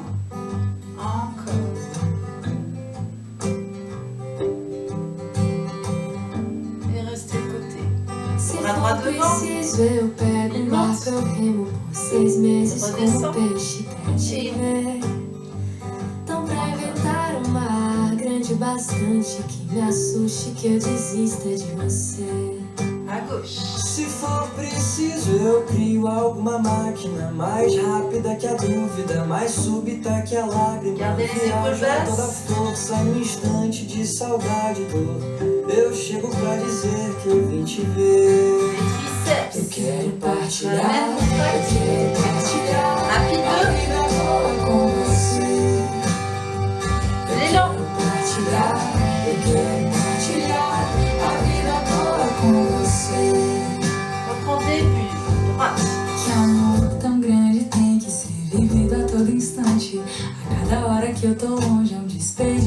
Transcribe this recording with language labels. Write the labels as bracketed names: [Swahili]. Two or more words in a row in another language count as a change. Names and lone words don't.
[French] Encore. Et restez de côté. Bras droit devant. Il monte. Redescend. Et [Portuguese] Então pra inventar um mar grande bastante que me assuste, que eu desista de você. [French] à gauche. [Portuguese] Se for preciso, eu crio alguma máquina mais rápida que a dúvida, mais súbita que a lágrima. [French] Gardez les épaules [Portuguese] Viaja [French] basses. [Portuguese] toda a força em um instante de saudade e dor. Eu chego pra dizer que eu vim te ver. [French] Les [Portuguese] Eu [French] triceps. [Portuguese] quero partilhar, [French] Mettre [Portuguese] eu [French] contact. [Portuguese] quero partilhar a [French] Rapide. [Portuguese] vida boa com você. Eu [French] L'élan. [Portuguese] quero partilhar, eu quero partilhar a vida boa com você. [French] Reprends début. Droite. [Portuguese] Que amor tão grande tem que ser vivido a todo instante. A cada hora que eu tô longe é um distante.